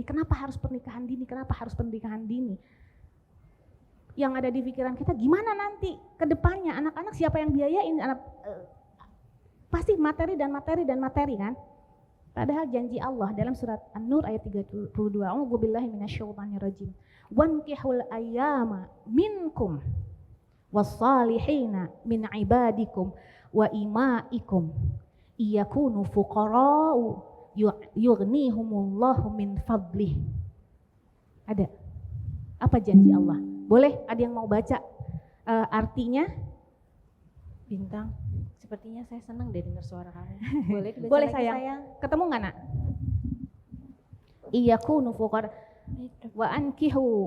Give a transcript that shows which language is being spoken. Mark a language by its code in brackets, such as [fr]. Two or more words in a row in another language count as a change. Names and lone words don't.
[id] Kenapa harus pernikahan dini? Kenapa harus pernikahan dini? Yang ada di pikiran kita, gimana nanti ke depannya anak-anak siapa yang biayain? Pasti materi dan materi kan? Padahal janji Allah dalam surat An-Nur ayat 32. [ar] أعوذ بالله من الشيطان الرجيم. وأنكحوا الأيامى منكم والصالحين من عبادكم وإمائكم إن يكونوا فقراء يغنهم الله من فضله. [id] Ada. Apa janji Allah? Boleh ada yang mau baca artinya? Bintang. Sepertinya saya senang deh dengar suara kamu. Boleh dibaca Boleh lagi, sayang. Ketemu nggak nak? [ar] إن يكونوا فقراء وأنكحوا.